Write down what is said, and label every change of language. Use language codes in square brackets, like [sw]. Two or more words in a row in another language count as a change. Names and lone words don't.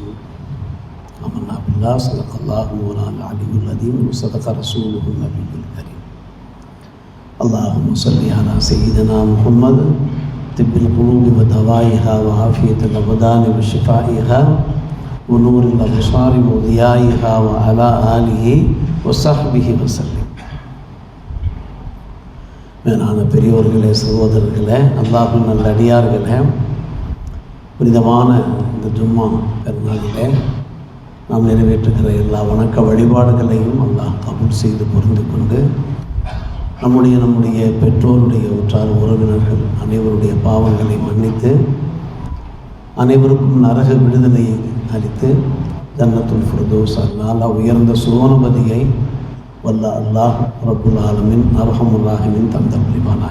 [ar] آمنا بالله صدق الله مولانا العلي العظيم وصدق رسوله النبي الكريم. اللهم صل على سيدنا محمد طب القلوب ودوائها وعافية الأبدان وشفائها ونور الأبصار وضيائها وعلى آله وصحبه وسلم. [ta] மேலான பெரியோர்களே, சகோதரர்களே, அல்லாஹ்வின் நல்ல அடியார்களே, புனிதமான இந்த ஜும்மா பெருநாளிலே நாம் நிறைவேற்றுகிற எல்லா வணக்க வழிபாடுகளையும் அல்லாஹ் கபூல் செய்து புரிந்து கொண்டு நம்முடைய பெற்றோருடைய உற்றார் உறவினர்கள் அனைவருடைய பாவங்களை மன்னித்து அனைவருக்கும் நரக விடுதலையை அளித்து ஜன்னத்துல் ஃபிர்தௌஸ் அல்லாஹ் உயர்ந்த சுவனபதியை வல்ல அல்லாஹ் [ar] رب العالمين أرحم الراحمين [ta] தந்தல் புரிவானாக.